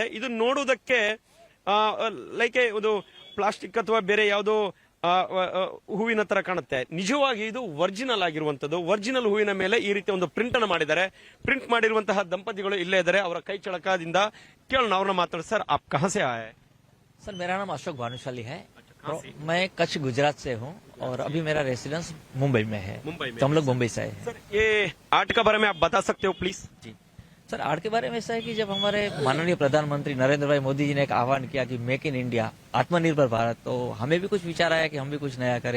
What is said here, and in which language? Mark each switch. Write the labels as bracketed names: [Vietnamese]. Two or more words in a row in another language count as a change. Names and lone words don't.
[Kannada] ಇದು ನೋಡುವುದಕ್ಕೆ ಲೈಕ್ ಒಂದು ಪ್ಲಾಸ್ಟಿಕ್ ಅಥವಾ ಬೇರೆ ಯಾವುದೋ ಹೂವಿನ ತರ ಕಾಣುತ್ತೆ. ನಿಜವಾಗಿ ಇದು ಒರಿಜಿನಲ್ ಆಗಿರುವಂತದ್ದು. ಒರಿಜಿನಲ್ ಹೂವಿನ ಮೇಲೆ ಈ ರೀತಿ ಒಂದು ಪ್ರಿಂಟ್ ಅನ್ನು ಮಾಡಿದ್ದಾರೆ. ಪ್ರಿಂಟ್ ಮಾಡಿರುವಂತಹ ದಂಪತಿಗಳು ಇಲ್ಲೇ ಇದ್ದಾರೆ. ಅವರ ಕೈ ಚಳಕದಿಂದ ಕೇಳೋಣ, ಅವ್ರನ್ನ ಮಾತಾಡ. [Hindi] ಸರ್, आप कहाँ से आए? सर, मेरा नाम अशोक भानुशाली है. मैं कच्छ गुजरात से हूँ और अभी मेरा रेसिडेंस मुंबई में है. मुंबई में? तो हम लोग मुंबई से आए हैं. सर, ये आर्ट के बारे में आप बता सकते हो प्लीज? जी सर, आर्ट के बारे में ऐसा है कि जब हमारे माननीय प्रधानमंत्री नरेंद्र भाई मोदी जी ने एक आह्वान किया कि मेक इन इंडिया, आत्मनिर्भर भारत, तो हमें भी कुछ विचार आया कि हम भी कुछ नया करें.